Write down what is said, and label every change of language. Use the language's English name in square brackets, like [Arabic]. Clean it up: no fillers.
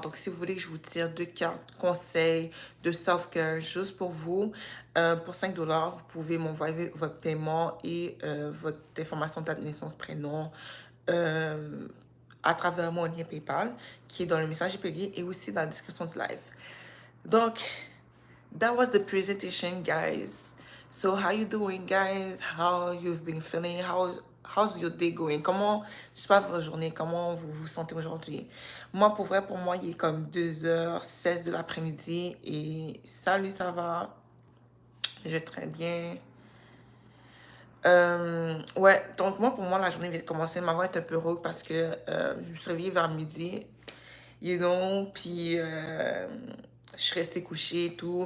[French] Donc, si vous voulez que je vous tire deux cartes conseils de self-care juste pour vous, pour 5 dollars, vous pouvez m'envoyer votre paiement et votre information de date de naissance, prénom, euh, à travers mon lien PayPal qui est dans le message privé et aussi dans la description du live. [English] Donc, that was the presentation, guys. So how you doing, guys? How you've been feeling? How's your day going? [French] Comment se passe votre journée? Comment vous vous sentez aujourd'hui? Moi, pour vrai, pour moi, il est comme 2h16 de l'après-midi et salut, ça va? Je vais très bien. Ouais, donc moi, pour moi, la journée vient de commencer. Ma voix est un peu rauque parce que je me suis réveillée vers midi, puis je suis restée couchée et tout.